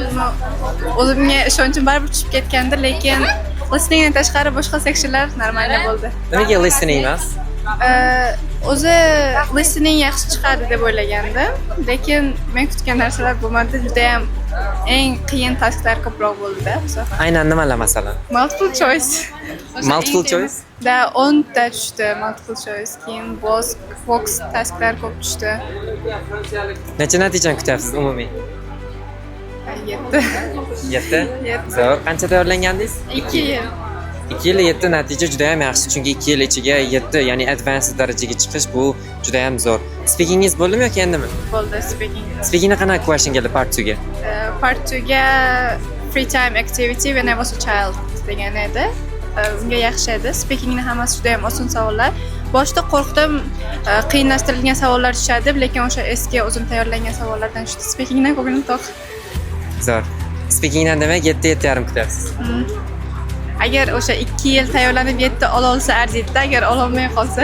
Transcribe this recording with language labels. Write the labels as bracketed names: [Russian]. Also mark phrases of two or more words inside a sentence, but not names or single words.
[Uzbek] O'zimga ishonchim baribir tushib ketgandi, lekin listeningdan tashqari boshqa seksiyonlar normal bo'ldi. Nimaga listening emas? O'zi listening yaxshi chiqadi deb o'ylagandim, lekin men kutgan narsalar bo'lmadi. Juda ham eng qiyin tasklar ko'proq bo'ldi bu safar. Aynan nimalar masalan? [English] Multiple choice. Multiple choice? [Uzbek] Da 10 ta tushdi [English] multiple choice. [Uzbek] Keyin box tasklar ko'p tushdi. Necha natijani kutyapsiz umumiy? 7. 7? 7. Zo'r. Qancha tayyorlangandingiz? 2 yil. 2 yil 7 natija juda ham yaxshi, chunki 2 yil ichiga 7, ya'ni advanced darajaga chiqish bu juda ham zo'r. Speakingingiz bo'ldimi yoki endimi? Bo'ldi speaking. Speakingni qanaqa question keldi part 2 ga? [English] Part 2 ga free time activity when I was a child [Uzbek] degan edi. Unga yaxshi edi. Speakingni hammasi juda ham oson savollar. Boshida qo'rqdim, qiyinlashtirilgan savollar tushadi deb, lekin o'sha eski o'zim tayyorlangan savollardan tushdi. Speakingdan ko'nglim to'q. Zo'r. Speakingdan demak 7.5 kutyapsiz. Agar o'sha 2 yil tayyorlanib 7 ola olsa arziydi, agar ola olmay qolsa.